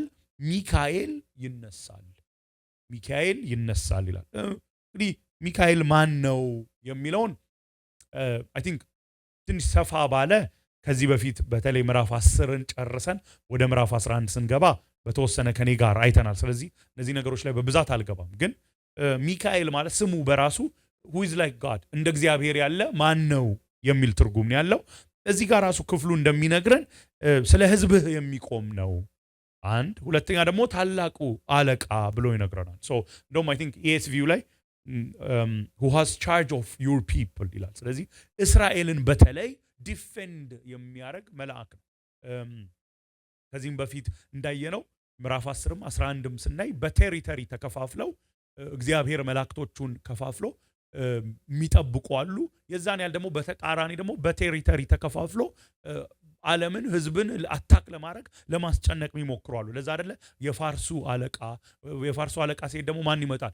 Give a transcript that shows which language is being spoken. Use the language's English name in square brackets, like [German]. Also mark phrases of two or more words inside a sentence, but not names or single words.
[Amharic] ሚካኤል ይነሳል። ሚካኤል ይነሳል ይላል። እንግዲህ ሚካኤል ማን ነው የሚለውን [English] I think [Amharic] ትንሽ ሰፋ ባለ ከዚህ በፊት በተለይ ምዕራፍ 10ን ጨርሰን ወደ ምዕራፍ 11 ስንገባ በተወሰነ ከኔ ጋር አይተናል። ስለዚህ እነዚህ ነገሮች ላይ በብዛት አልገባም። ግን ሚካኤል ማለት ስሙ በራሱ [English] who is like God [Amharic] እንደ እግዚአብሔር ያለ ማን ነው የሚል ትርጉም ያለው። እዚህ ጋር ራሱ ክፍሉ እንደሚነግረን ስለ ሕዝብህ የሚቆም ነው። አንድ ሁለተኛ ደግሞ ታላቁ አለቃ ብሎ ይነግረናል። ሶ እንደውም [English] I think [Amharic] ESV ላይ [English] who has charge of your people [Amharic] ይላል። ስለዚህ እስራኤልን በተለይ ዲፌንድ የሚያደርግ መልአክ ነው። ከዚህም በፊት እንዳየነው ምዕራፍ 10ም 11ም ስናይ በቴሪተሪ ተከፋፍለው እግዚአብሔር መላእክቶቹን ከፋፍሎ የሚጠብቁ አሉ። የዛን ያህል ደግሞ በተቃራኒ ደግሞ በቴሪተሪ ተከፋፍሎ ዓለምን ህዝብን አታክ ለማድረግ ለማስጨነቅ የሚሞክሩ አሉ። ለዛ አይደለ የፋርሱ አለቃ ሲሄድ ደግሞ ማን ይመጣል?